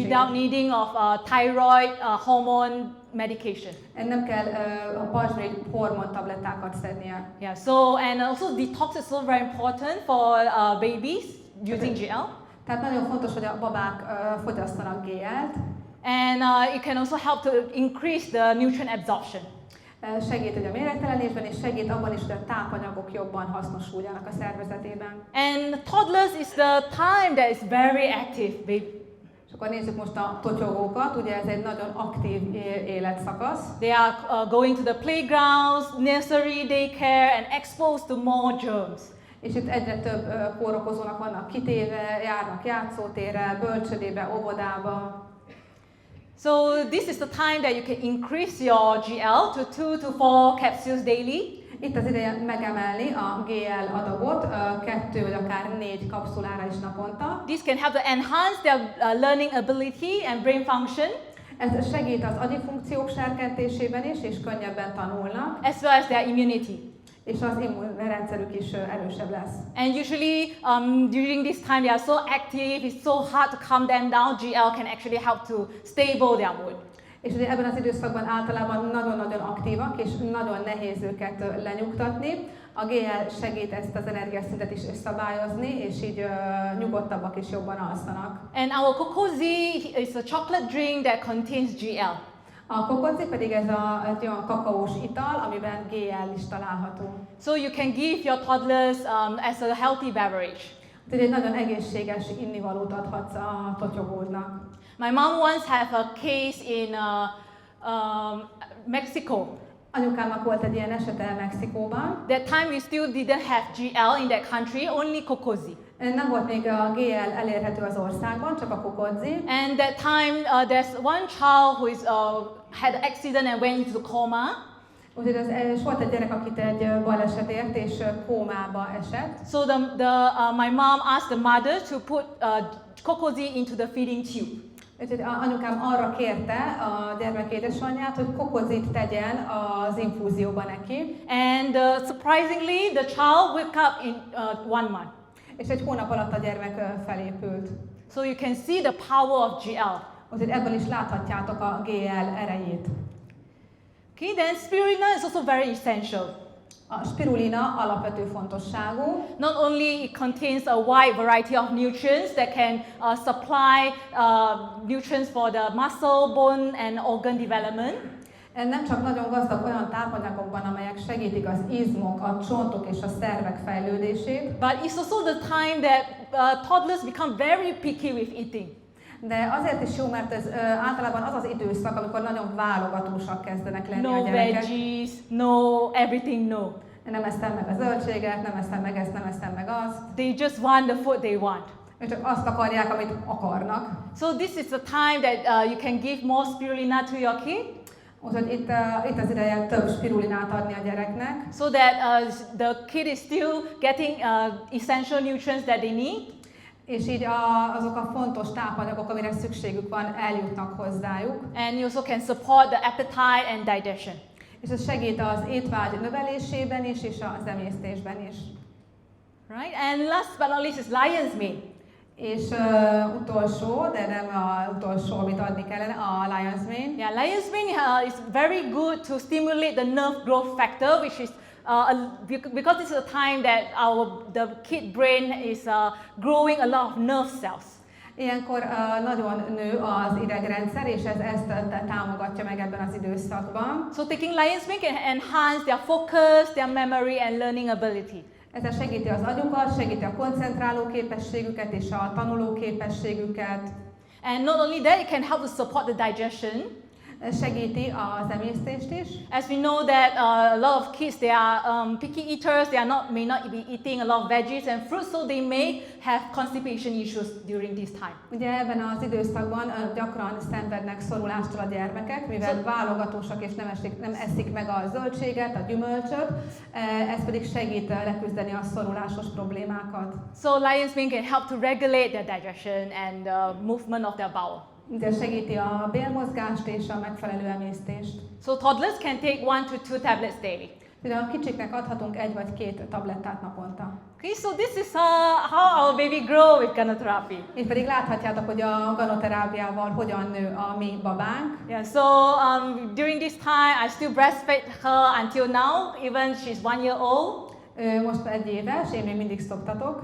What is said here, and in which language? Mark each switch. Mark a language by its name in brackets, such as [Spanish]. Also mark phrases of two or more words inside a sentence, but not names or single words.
[English] Without needing of thyroid hormone medication. [Hungarian] Nem kell a pajzsmirigy hormontablettákat szednie. [English] Yeah. So and also detox is also very important for babies using GL. [Hungarian] Tehát nagyon fontos, hogy a babák fogyasszanak GL-t. [English] And it can also help to increase the nutrient absorption. [Hungarian] Segít ugye a méregtelenésben, és segít abban is, hogy a tápanyagok jobban hasznosuljanak a szervezetében. [English] And toddlers is the time that is very active, baby. [Hungarian] És akkor nézzük most a totyogókat, ugye ez egy nagyon aktív életszakasz. [English] They are going to the playgrounds, nursery, daycare, and exposed to more germs. [Hungarian] És itt egyre több kórokozónak vannak kitéve, járnak játszótérre, bölcsödébe, óvodába. [English] So this is the time that you can increase your GL to 2 to 4 capsules daily. [Hungarian] Itt az ideje megemelni a GL adagot 2 vagy akár 4 kapszulára is naponta. [English] This can help to enhance their learning ability and brain function. [Hungarian] Ez segít az agyi funkciók serkentésében is, és könnyebben tanulnak. [English] As well as their immunity. [Hungarian] És az immunrendszerük is erősebb lesz. [English] And usually during this time they are so active, it's so hard to calm them down. GL can actually help to stable their mood. [Hungarian] És ugye ebben az időszakban általában nagyon-nagyon aktívak, és nagyon nehéz őket lenyugtatni. A GL segít ezt az energiaszintet is szabályozni, és így nyugodtabbak és jobban alszanak. [English] And our kokozi is a chocolate drink that contains GL. [Hungarian] A kokozi pedig ez egy olyan kakaós ital, amiben GL is található. [English] So you can give your toddlers as a healthy beverage. [Hungarian] Tehát egy nagyon egészséges innivalót adhatsz a totyogódnak. [English] My mom once had a case in Mexico. [Hungarian] Anyukámnak volt egy ilyen esete Mexikóban. [English] That time we still didn't have GL in that country, only kokozi. [Hungarian] Nem volt még a GL elérhető az országban, csak a kokozi. [English] And that time there's one child who is had an accident and went into coma. [Hungarian] Úgyhogy volt egy gyerek, akit egy baleset ért, és kómába esett. [English] So my mom asked the mother to put kokozi into the feeding tube. [Hungarian] Úgyhogy anyukám arra kérte a gyermek édesanyját, hogy kokozit tegyen az infúzióba neki. [English] And surprisingly, the child woke up in 1 month. [Hungarian] És egy hónap alatt a gyermek felépült. [English] So you can see the power of GL. [Hungarian] Úgyhogy ebből is láthatjátok a ggal erejét. [English] Okay, then spirulina is also very essential. [Hungarian] A spirulina alapvető fontosságú. [English] Not only it contains a wide variety of nutrients that can supply nutrients for the muscle, bone and organ development. [Hungarian] Nem csak nagyon gazdag olyan tápanyagokban, amelyek segítik az izmok, a csontok és a szervek fejlődését. [English] But it's also the time that toddlers become very picky with eating. [Hungarian] De azért is jó, mert ez általában az az időszak, amikor nagyon válogatósak kezdenek lenni a [English] No [Hungarian] gyerekek. [English] veggies, no everything, no. [Hungarian] Nem eszem meg a zöldséget, nem eszem meg ezt, nem eszem meg azt. [English] They just want the food they want. [Hungarian] Ők csak azt akarják, amit akarnak. [English] So this is the time that you can give more spirulina to your kid. [Hungarian] Úgyhogy itt az ideje több spirulinát adni a gyereknek. [English] So that the kid is still getting essential nutrients that they need. [Hungarian] És így azok a fontos tápanyagok, amire szükségük van, eljutnak hozzájuk. [English] And you also can support the appetite and digestion. [Hungarian] És ez segít az étvágy növelésében is, és az emésztésben is. [English] Right? And last but not least is lion's mane. [Hungarian] És utolsó, de nem az utolsó, amit adni kellene, a [English] lion's mane. Yeah, lion's mane is very good to stimulate the nerve growth factor, which is because this is a time that the kid brain is growing a lot of nerve cells. [Hungarian] Ilyenkor nagyon nő az idegrendszer, és ez ezt támogatja meg ebben az időszakban. [English] So taking lion's mane can enhance their focus, their memory and learning ability. [Hungarian] Ezzel segíti az agyukat, segíti a koncentráló képességüket és a tanuló képességüket. [English] And not only that, it can help to support the digestion. [Hungarian] Segíti az emésztést is. [English] As we know that a lot of kids, they are picky eaters, they may not be eating a lot of veggies and fruits, so they may have constipation issues during this time. [Hungarian] Ugye ebben az időszakban gyakran szenvednek szorulástól a gyermekek, mivel válogatósak és nem eszik meg a zöldséget, a gyümölcsöt, ez pedig segít leküzdeni a szorulásos problémákat. [English] So lion's mane can help to regulate their digestion and movement of their bowel. [Hungarian] De segíti a bélmozgást és a megfelelő emésztést. [English] So toddlers can take 1 to 2 tablets daily. [Hungarian] De a kicsiknek adhatunk 1 vagy 2 tablettát naponta. [English] Okay, so this is how our baby grow with Ganoterápia. [Hungarian] Itt pedig láthatjátok, hogy a ganoterápiával hogyan nő a mi babánk. [English] Yeah, so during this time I still breastfeed her until now, even she's 1 year old. [Hungarian] Most 1 éves, én még mindig szoptatok.